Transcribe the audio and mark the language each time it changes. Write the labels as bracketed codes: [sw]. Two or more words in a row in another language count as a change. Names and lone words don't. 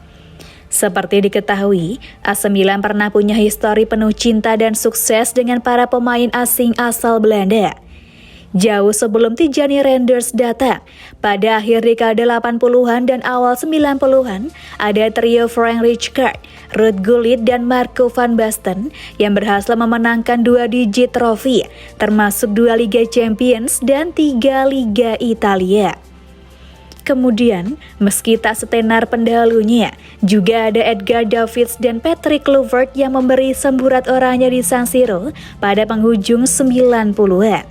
[id] Seperti diketahui, AC Milan pernah punya histori penuh cinta dan sukses dengan para pemain asing asal Belanda. Jauh sebelum Tijani Reinders datang, pada akhir dekade 80-an dan awal 90-an, ada trio Frank Rijkaard, Ruud Gullit, dan Marco van Basten yang berhasil memenangkan 2 digit trofi, termasuk 2 Liga Champions dan 3 Liga Italia. Kemudian, meski tak setenar pendahulunya, juga ada Edgar Davids dan Patrick Kluivert yang memberi semburat orangnya di San Siro pada penghujung 90-an.